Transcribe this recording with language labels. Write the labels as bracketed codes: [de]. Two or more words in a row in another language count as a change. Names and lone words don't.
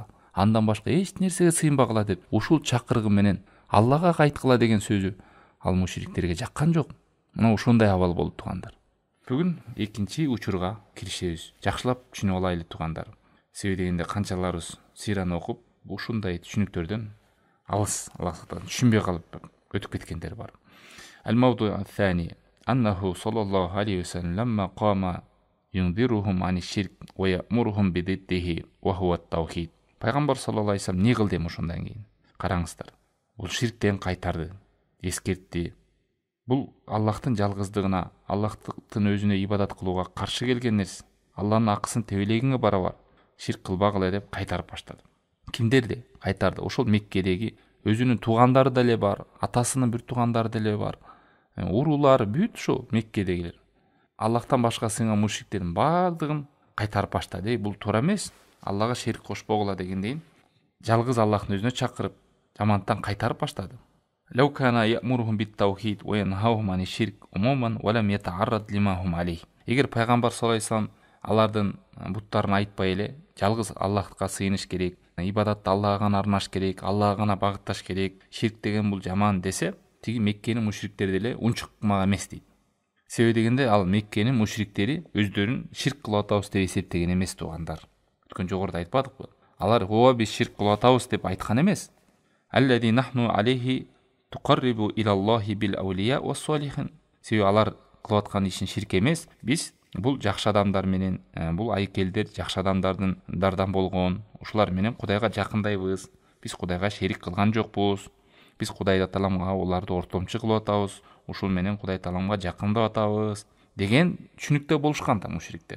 [ky] Андан башка эч нерсеге сыйынбагыла деп ушул чакырыгы менен Аллага кайткыла деген сөзү ал мушриктерге жаккан жок. Мына ошондой абал болду туугандар. Бүгүн экинчи учурга киришебиз. Жакшылап түшүнүп алайлы туугандар. Себеби дегенде канчаларыбыз сираны окуп, ушундай түшүнүктөрдөн алыс, Аллахтан түшүнбөй калып өтүп кеткендер бар. [ar] الموضوع الثاني أنه صلى الله عليه وسلم لما قام ينذرهم عن الشرك ويأمرهم بضده وهو التوحيد. [ky] Пайгамбар [ar] صلى الله عليه وسلم [ky] не кылды эми ошондон кийин? Караңыздар. Бул ширктен кайтарды, эскертти. Бул Аллахтын жалгыздыгына, Аллахтын өзүнө ибадат кылууга каршы келген нерсе. Алланын акысын тебелегиңе барабар. Ширк кылбагыла деп кайтарып баштады. Кимдерди кайтарды? Ошол Меккедеги өзүнүн туугандары деле бар, атасынын бир туугандары деле бар. Уруулары бүт ошо Меккедегилер. Аллахтан башка сыйынган мушриктердин бардыгын кайтарып баштады. Бул туура эмес. Аллага шерик кошпогула дегендейин жалгыз Аллахтын өзүнө чакырып, жамандыктан кайтарып баштады. [ar] لو كان يأمرهم بالتوحيد وينهاهم عن الشرك عموما ولم يتعرض لما هم عليه. [ky] Эгер пайгамбар [ar] صلى الله عليه وسلم [ky] алардын буттарын айтпай эле, жалгыз Аллахка сыйыныш керек, ибадатты Аллага гана арнаш керек, Аллага гана багытташ керек, ширк деген бул жаман десе, тиги Меккенин мушриктери деле унчукмак эмес дейт. Себеби дегенде ал Меккенин мушриктери өздөрүн ширк кылып атабыз деп эсептеген эмес туугандар. Өткөн жогоруда айтпадыкпы? Алар ооба биз ширк кылып атабыз деп айткан эмес. [ar] الذي نحن عليه تقرب إلى الله بالأولياء والصالحين. [ky] Себеби алар кылып аткан ишин ширк эмес. Биз бул жакшы адамдар менен, бул айкелдер жакшы адамдардан болгон, ушулар менен Кудайга жакындайбыз. Биз Кудайга шерик кылган жокпуз. Биз Кудай Тааламга уларды ортомчу кылып атабыз. Ушул менен Кудай Тааламга жакындап атабыз деген түшүнүктө болушкан да мушриктер.